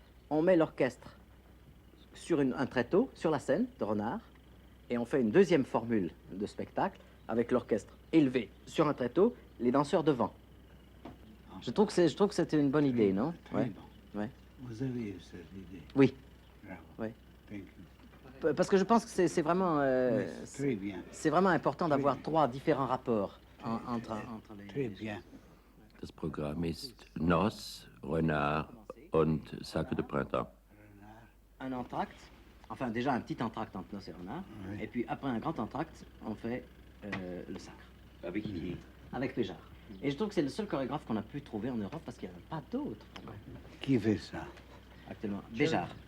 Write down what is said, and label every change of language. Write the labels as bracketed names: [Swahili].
[French] On met l'orchestre sur un tréteau, sur la scène de Renard, et on fait une deuxième formule de spectacle avec l'orchestre élevé sur un tréteau, les danseurs devant. Je trouve que c'était une bonne idée, non? Très Ouais. bon. Ouais. Vous avez eu cette idée. Oui, Bravo. Oui. [English] Thank you. [French] parce que je pense que c'est vraiment, Oui, très bien. c'est vraiment important d'avoir 3 différents rapports entre les... Très bien. [German] Das Programm ist Noss, Renard und Sacre de Printemps. [French] Un entracte, enfin déjà un petit entracte entre Noss et Renard, Oui. et puis après un grand entracte, on fait le sacre. Avec qui? Avec Péjart. Et je trouve que c'est le seul chorégraphe qu'on a pu trouver en Europe parce qu'il n'y en a pas d'autres Qui fait ça? actuellement. Béjart.